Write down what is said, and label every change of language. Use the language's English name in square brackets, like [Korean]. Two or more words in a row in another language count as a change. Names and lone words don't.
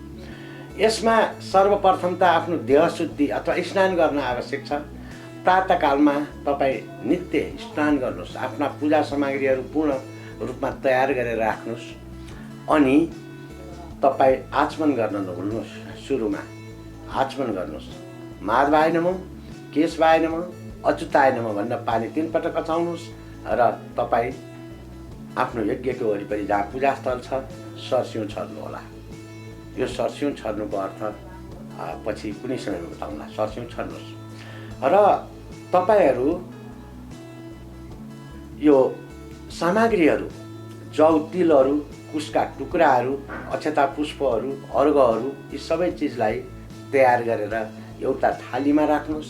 [Nepali] यसमा सर्वप्रथम त आफ्नो देह शुद्धि अथवा स्नान गर्न आवश्यक छ। प्रातःकालमा तपाईँ नित्य स्नान गर्नुहोस्, आफ्ना पूजा सामग्रीहरू पूर्ण रूपमा तयार गरेर राख्नुहोस्। अनि तपाईँ आचमन गर्न नभुल्नुहोस्। सुरुमा आचमन गर्नुहोस्। [Sanskrit] माधवाय नमः, केशवाय नमः, अच्युताय नमः [Nepali] भन्न पानी 3 पटक अचाउनुहोस् र तपाईँ आफ्नो यज्ञको वरिपरि जहाँ पूजास्थल छ सरसिउँ छर्नुहोला। यो सरसिउँ छर्नुको अर्थ पछि कुनै समयमा बताउँला। सरसिउँ छर्नुहोस् र तपाईहरू यो सामग्रीहरू, जौ, तिलहरू, कुशका टुक्राहरू, अक्षता पुष्पहरू, अर्घहरू, यी सबै चिजलाई तयार गरेर एउटा थालीमा राख्नुहोस्।